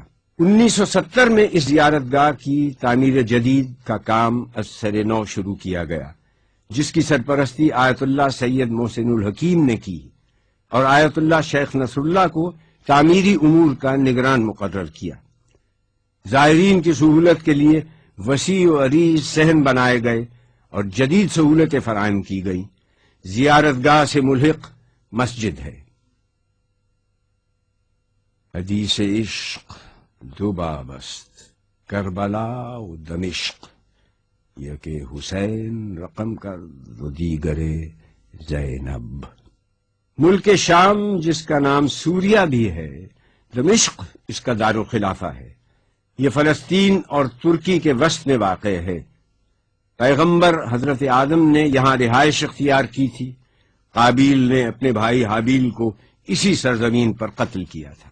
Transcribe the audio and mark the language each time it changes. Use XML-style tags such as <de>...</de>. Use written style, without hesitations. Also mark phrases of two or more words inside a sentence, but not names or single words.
<ur>1970 میں اس زیارت گاہ کی تعمیر جدید کا کام از سر نو شروع کیا گیا، جس کی سرپرستی آیت اللہ سید محسن الحکیم نے کی، اور آیت اللہ شیخ نصر اللہ کو تعمیری امور کا نگران مقرر کیا۔ زائرین کی سہولت کے لیے وسیع و عریض صحن بنائے گئے اور جدید سہولتیں فراہم کی گئی. زیارت گاہ سے ملحق مسجد ہے.</ur> <fa>حدیث عشق دو باب است، کربلا و دمشق، یک حسین رقم کرد و دیگر زینب.</fa> <ur>ملک شام جس کا نام سوریہ بھی ہے، دمشق اس کا دارالخلافہ ہے. یہ فلسطین اور ترکی کے وسط میں واقع ہے. پیغمبر حضرت آدم نے یہاں رہائش اختیار کی تھی. قابیل نے اپنے بھائی حابیل کو اسی سرزمین پر قتل کیا تھا.</ur>